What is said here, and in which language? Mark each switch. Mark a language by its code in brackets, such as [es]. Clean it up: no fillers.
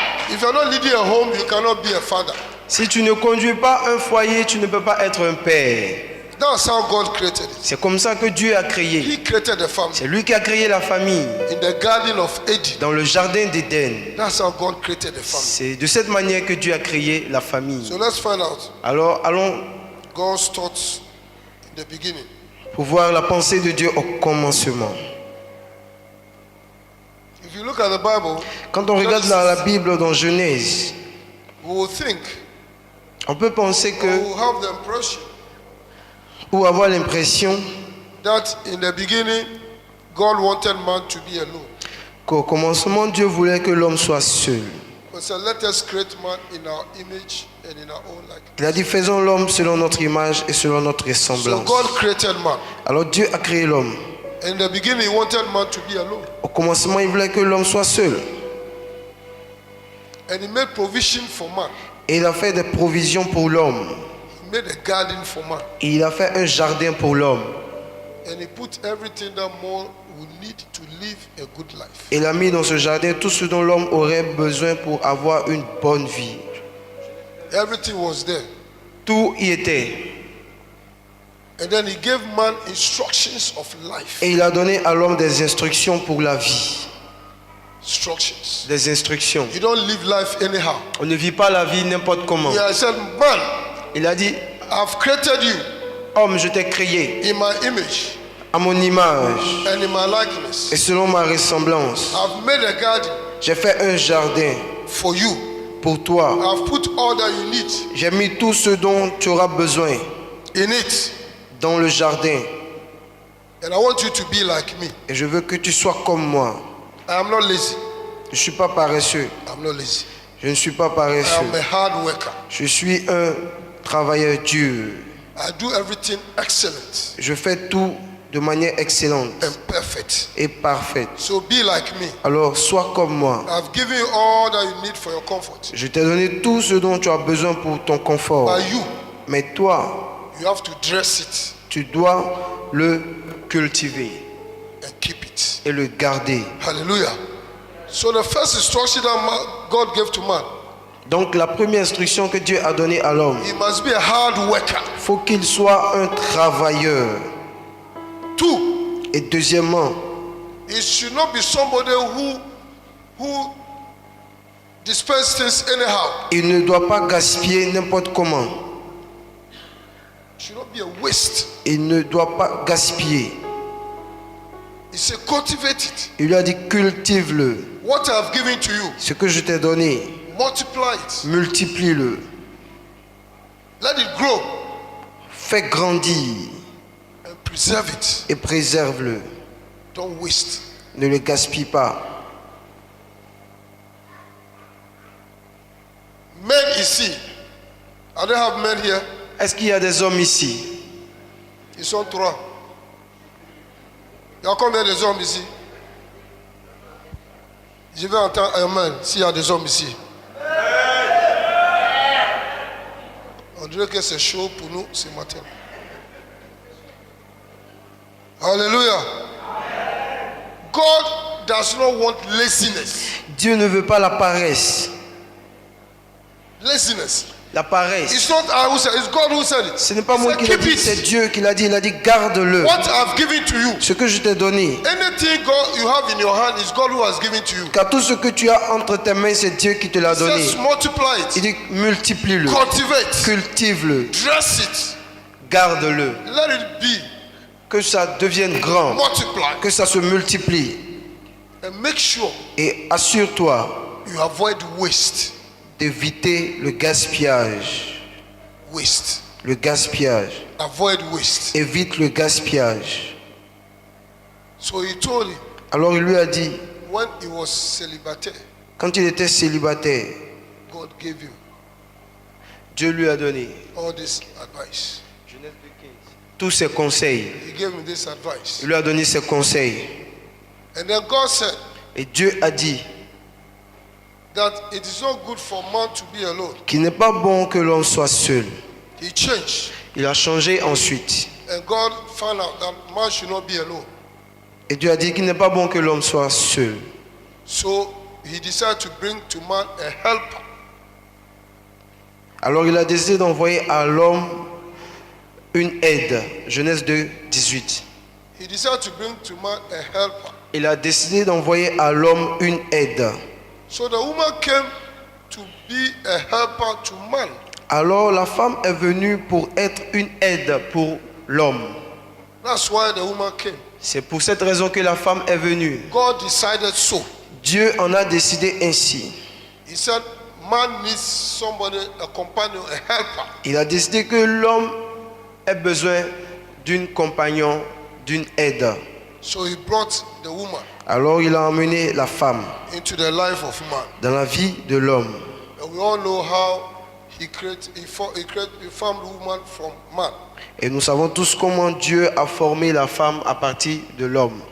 [en] If you are not leading a home, you cannot be a father. [fr] Si tu ne conduis pas un foyer, tu ne peux pas être un père. [en] That's how God created it. [fr] C'est comme ça que Dieu a créé. [en] He created the family. [fr] C'est lui qui a créé la famille [en] In the garden of Eden. [fr] dans le jardin d'Éden. [en] That's how God created the family. [fr] C'est de cette manière que Dieu a créé la famille. [en] So let's find out [fr] Alors allons [en] God's thoughts in the beginning. [fr] pour voir la pensée de Dieu au commencement. [en] If you look at the Bible, [fr] Quand on regarde dans la Bible, dans Genèse, [en] we will think, [fr] on peut penser [en] we [fr] que, [en] will have the impression [fr] ou avoir l'impression [en] that in the beginning, God wanted man to be alone. [fr] qu'au commencement, Dieu voulait que l'homme soit seul. [en] He said, let us create man in our image and in our own likeness. [fr] Il a dit, faisons l'homme selon notre image et selon notre [en] So [fr] ressemblance. [en] God created man. [fr] Alors Dieu a créé l'homme. [en] In the beginning, he wanted man to be alone. [fr] Au commencement, il voulait que l'homme soit seul. [en] And he made provision for man. [fr] Et il a fait des provisions pour l'homme. [en] He made a garden for man. [fr] Et il a fait un jardin pour l'homme. [en] And he put everything that man would need to live a good life. [fr] Il a mis dans ce jardin tout ce dont l'homme aurait besoin pour avoir une bonne vie. [en] Everything was there. [fr] Tout y était. [en] And then he gave man instructions of life. [fr] Et il a donné à l'homme des instructions pour la vie. [en] Instructions. [fr] Des instructions. [en] You don't live life anyhow. [fr] On ne vit pas la vie n'importe comment. [en] He has said, man, [fr] Il a dit, [en] I've created you [fr] homme, je t'ai créé [en] in my image [fr] à mon image [en] and in my likeness. [fr] et selon ma ressemblance. [en] I've made a garden [fr] J'ai fait un jardin [en] for you. [fr] pour toi. [en] I've put all that you need [fr] J'ai mis tout ce dont tu auras besoin [en] in it. [fr] dans le jardin. [en] And I want you to be like me. [fr] Et je veux que tu sois comme moi. [en] I am not lazy. [fr] Je ne suis pas paresseux. [en] I'm not lazy. [fr] Je ne suis pas [en] I [fr] paresseux. [en] am a hard worker. [fr] Je suis un travailleur dur. [en] I do everything excellent [fr] Je fais tout de manière excellente [en] and perfect. [fr] et parfaite. [en] So be like me. [fr] Alors, sois comme moi. [en] I've given you all that you need for your comfort. [fr] Je t'ai donné tout ce dont tu as besoin pour ton confort. [en] But you, [fr] Mais toi, [en] you have to dress it [fr] tu dois le cultiver [en] and keep it. [fr] et le garder. [en] Hallelujah. So the first instruction that God gave to man, [fr] Donc, la première instruction que Dieu a donnée à l'homme, [en] he must be a hard worker. [fr] il faut qu'il soit un travailleur. [en] Two, [fr] Et deuxièmement, [en] it should not be somebody who dispenses things anyhow. [fr] il ne doit pas gaspiller n'importe comment. [en] It should not be a waste. [fr] Il ne doit pas gaspiller. [en] He said, cultivate it. [fr] Il lui a dit, cultive-le. [en] What I have given to you, [fr] Ce que je t'ai donné, [en] multiply it. [fr] multiplie-le. [en] Let it grow [fr] Fais grandir [en] and preserve it. [fr] et préserve-le. [en] Don't waste. [fr] Ne le gaspille pas. Men ici, [en] I don't have men here. [fr] Est-ce qu'il y a des hommes ici? Ils sont trois. Il y a combien des hommes ici? Je vais entendre un amen s'il y a des hommes ici. On dirait que c'est chaud pour nous ce matin. Alléluia. [en] God does not want laziness. [fr] Dieu ne veut pas la paresse. [en] Laziness. [fr] La paresse. [en] It's not I who said it, it's God who said it. [fr] Ce n'est pas [en] He [fr] moi [en] said, [fr] qui l'ai [en] keep [fr] dit, c'est [en] it. [fr] Dieu qui l'a dit. Il a dit, garde-le. [en] What I've given to you. [fr] Ce que je t'ai donné. [en] Anything God you have in your hand is God who has given to you. [fr] Car tout ce que tu as entre tes mains, c'est Dieu qui te l'a [en] He [fr] donné. [en] says multiply [fr] Il [en] it. [fr] dit, multiplie-le. [en] Cultivate. [fr] Cultive-le. [en] Dress it. [fr] Garde-le. [en] Let it be. [fr] Que ça devienne grand. [en] Multiply. [fr] Que ça se multiplie. [en] And make sure [fr] Et assure-toi [en] you avoid waste. [fr] d'éviter le gaspillage. [en] Waste. [fr] Le gaspillage. [en] Avoid waste. [fr] Évite le gaspillage. [en] So he told him [fr] Alors il lui a dit, [en] when he was celibataire, [fr] quand il était célibataire, [en] God gave him [fr] Dieu lui a donné [en] all this advice. [fr] tous ses conseils. [en] He gave him this advice. [fr] Il lui a donné ses conseils. [en] And then God said [fr] Et Dieu a dit [en] that it is not good for man to be alone. [fr] qu'il n'est pas bon que l'homme soit seul. [en] He changed. [fr] Il a changé ensuite. [en] And God found out that man should not be alone. [fr] Et Dieu a dit qu'il n'est pas bon que l'homme soit seul. [en] So he decided to bring to man a helper. [fr] Alors il a décidé d'envoyer à l'homme une aide. Genèse 2, 18. [en] He decided to bring to man a helper. [fr] Il a décidé d'envoyer à l'homme une aide. [en] So the woman came to be a helper to man. [fr] Alors la femme est venue pour être une aide pour l'homme. [en] That's why the woman came. [fr] C'est pour cette raison que la femme est venue. [en] God decided so. [fr] Dieu en a décidé ainsi. [en] He said man needs somebody, a companion, a helper. [fr] Il a décidé que l'homme ait besoin d'une compagnon, d'une aide. [en] So he brought the woman [fr] Alors il a emmené la femme [en] into the life of man. [fr] dans la vie de l'homme. [en] And we all know how he formed woman from man. [fr] Et nous savons tous comment Dieu a formé la femme à partir de l'homme.